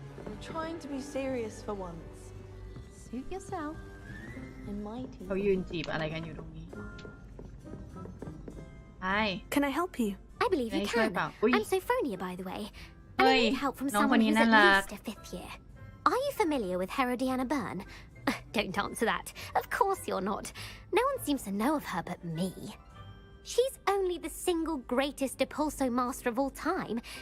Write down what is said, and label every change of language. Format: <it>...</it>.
<en>I'm trying to be serious for once. Suit yourself. In my team.</en> <th>เขายืนจีบอะไรกันอยู่ตรงนี้ Hi.</th> <en>Can I help you? I believe you can. I'm Sophronia, by the way. And I need help from someone who's at least a 5th year. Are you familiar with Herodiana Byrne? Don't answer that. Of course you're not. No one seems to know of her but me. She's only the single greatest Depulso master of all time.</en>